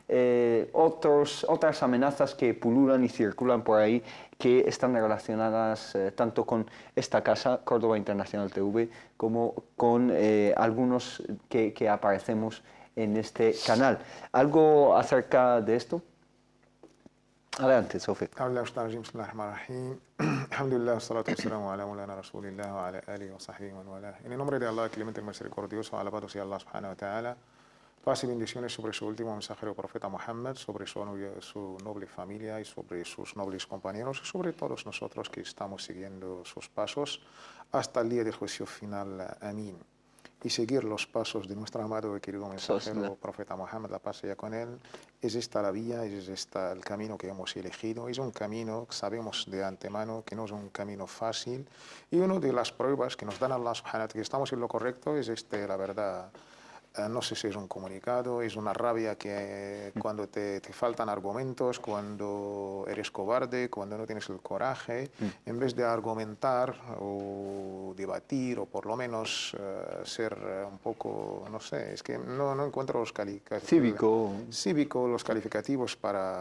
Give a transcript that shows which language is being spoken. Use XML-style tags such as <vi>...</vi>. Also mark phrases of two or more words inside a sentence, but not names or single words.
<es>otras amenazas que pululan y circulan por ahí, que están relacionadas tanto con esta casa, Córdoba Internacional TV, como con algunos que aparecemos en este canal. ¿Algo acerca de esto? Adelante, Sofi.</es> <ar>الحمد لله، الصلاة والسلام على مولانا رسول الله وعلى آله وصحبه ووالى.</ar> <es>En el nombre de Allah, clemente y misericordioso, alabado sea Allah</es> <ar>سبحانه وتعالى.</ar> <es>Paz y bendiciones sobre su último mensajero profeta Muhammad, sobre su noble familia y sobre sus nobles compañeros y sobre todos nosotros que estamos siguiendo sus pasos hasta el día del juicio final. Amén. Y seguir los pasos de nuestro amado y querido mensajero profeta Muhammad, la paz sea con él. Es esta la vía, es este el camino que hemos elegido. Es un camino que sabemos de antemano que no es un camino fácil. Y una de las pruebas que nos dan Allah</es> <ar>سبحانه وتعالى</ar> <es>que estamos en lo correcto es la verdad. No sé si es un comunicado, es una rabia que cuando te faltan argumentos, cuando eres cobarde, cuando no tienes el coraje, en vez de argumentar o debatir o por lo menos ser un poco, no sé, es que no encuentro los cívico, los calificativos para...</es>